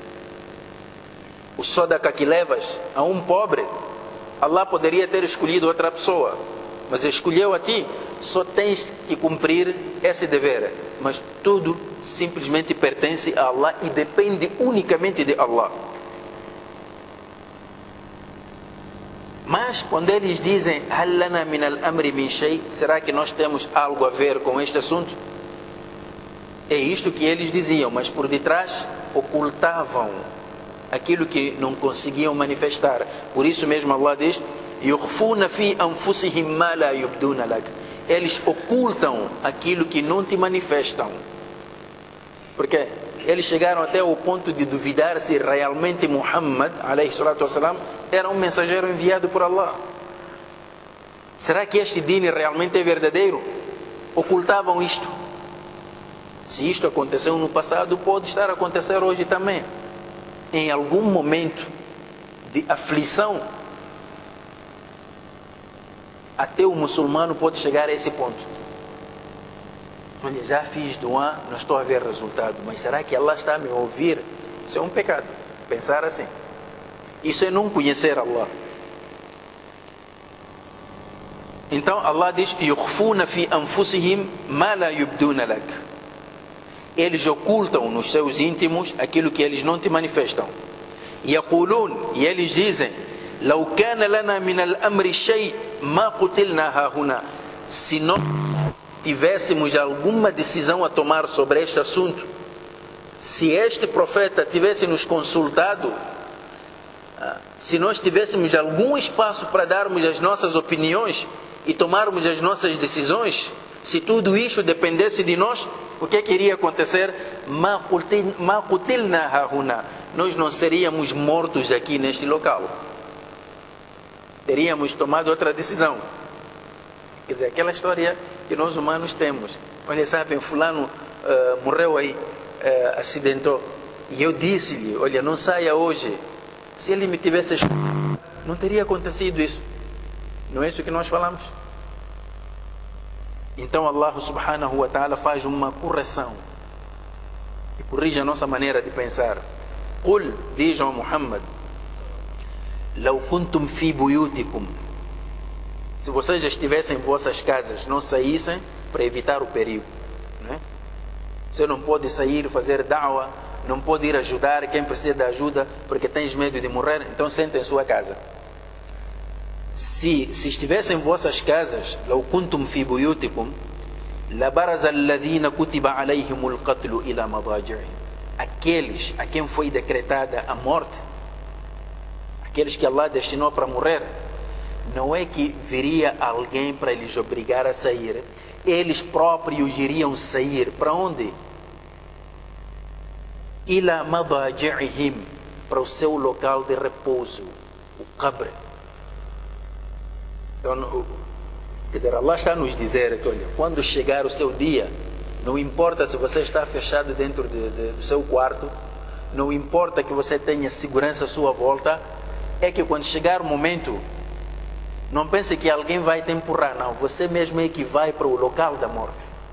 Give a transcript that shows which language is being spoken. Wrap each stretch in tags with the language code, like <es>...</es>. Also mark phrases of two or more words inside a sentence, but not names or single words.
<pt>O sadaqa que levas a um pobre, Allah poderia ter escolhido outra pessoa, mas escolheu a ti. Só tens que cumprir esse dever. Mas tudo simplesmente pertence a Allah e depende unicamente de Allah. Mas quando eles dizem</pt> <ar>هَلْ لَنَا مِنَ الْأَمْرِ مِنْ شَيْءٍ,</ar> <pt>será que nós temos algo a ver com este assunto? É isto que eles diziam, mas por detrás ocultavam aquilo que não conseguiam manifestar. Por isso mesmo Allah diz:</pt> <ar>يُخْفُونَ فِي أَنفُسِهِمْ مَا لَا يُبْدُونَ لَكَ.</ar> <pt>Eles ocultam aquilo que não te manifestam. Porque eles chegaram até ao ponto de duvidar se realmente Muhammad</pt> <ar>عليه الصلاة والسلام</ar> <pt>era um mensageiro enviado por Allah. Será que este din realmente é verdadeiro? Ocultavam isto. Se isto aconteceu no passado, pode estar a acontecer hoje também. Em algum momento de aflição, até o muçulmano pode chegar a esse ponto. Olha, já fiz dua, não estou a ver resultado, mas será que Allah está a me ouvir? Isso é um pecado, pensar assim. Isso é não conhecer Allah. Então Allah diz:</pt> <ar>يُخْفُونَ فِي أَنفُسِهِمْ مَا لَا يُبْدُونَ لَكَ.</ar> <pt>Eles ocultam nos seus íntimos aquilo que eles não te manifestam. يَقُولُونَ, e eles dizem:</pt> <ar>لَوْ كَانَ لَنَا مِنَ الْأَمْرِ شَيْءٍ مَا قُتِلْنَا هَاهُنَا.</ar> <pt>Se nós tivéssemos alguma decisão a tomar sobre este assunto, se este profeta tivesse nos consultado, se nós tivéssemos algum espaço para darmos as nossas opiniões e tomarmos as nossas decisões, se tudo isso dependesse de nós, o que iria acontecer?</pt> <ar>ما قتلنا هاهنا.</ar> <pt>Nós não seríamos mortos aqui neste local. Teríamos tomado outra decisão. Quer dizer, aquela história que nós humanos temos. Olha, sabem, fulano morreu aí, acidentou. E eu disse-lhe: olha, não saia hoje. Se ele me tivesse escutado, não teria acontecido isso. Não é isso que nós falamos? Então Allah</pt> <ar>سبحانه وتعالى</ar> <pt>faz uma correção e corrige a nossa maneira de pensar.</pt> <ar>قل,</ar> <pt>diz ao Muhammad:</pt> <ar>لو كنتم في بيوتكم.</ar> <pt>Se vocês estivessem em vossas casas, não saíssem para evitar o perigo, não é? Você não pode sair, fazer da'wah, não pode ir ajudar quem precisa de ajuda porque tens medo de morrer, então senta em sua casa. Se estivessem em vossas casas,</pt> <ar>لو كنتم في بيوتكم لبرز الذين كتب عليهم القتل إلى مضاجعهم.</ar> <pt>Aqueles a quem foi decretada a morte, aqueles que Allah destinou para morrer, não é que viria alguém para lhes obrigar a sair, eles próprios iriam sair. Para onde?</pt> <ar>إلى مضاجعهم,</ar> <pt>para o seu local de repouso, o qabr. Então, quer dizer, Allah está a nos dizer que, olha, quando chegar o seu dia, não importa se você está fechado dentro do seu quarto, não importa que você tenha segurança à sua volta, é que quando chegar o momento, não pense que alguém vai te empurrar, não, você mesmo é que vai para o local da morte.</pt>